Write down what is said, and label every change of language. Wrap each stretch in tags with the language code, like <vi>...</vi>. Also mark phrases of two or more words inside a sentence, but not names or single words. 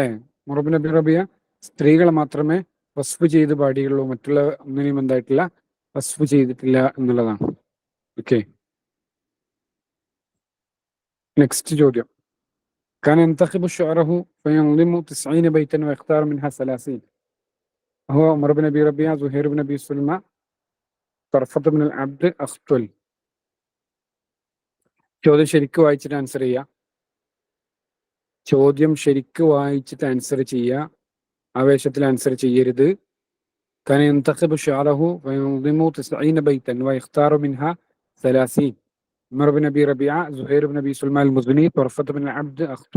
<ml>ഉമർ ബിൻ അബി റബിയ സ്ത്രീകളെ മാത്രമേ വസ്ഫ് ചെയ്ത് പാടിയുള്ളൂ, മറ്റുള്ള ഒന്നിനെയും എന്തായിട്ടില്ല വസ്ഫ് ചെയ്തിട്ടില്ല എന്നുള്ളതാണ്.</ml> <en>okay, next</en> <ml>ചോദ്യം.</ml> <ar>كان ينتخب شعره فينظم 90 بيتا ويختار منها 30. هو عمر بن ابي ربيعه، زهير بن ابي سلمى، طرفة بن العبد، أخطل.</ar> <ml>ചോദ്യം ശരിക്കും വായിച്ചിട്ട് ആൻസർ ചെയ്യുക. ചോദ്യം ശരിക്കും വായിച്ചിട്ട് ആൻസർ ചെയ്യുക, ആവേശത്തിൽ ആൻസർ ചെയ്യരുത്.</ml> <ar>كان ينتخب شعره فينظم 90 بيتا ويختار منها 30. عمر بن ابي ربيعه، زهير بن ابي سلمى المزني، طرفة بن العبد، أخطل.</ar>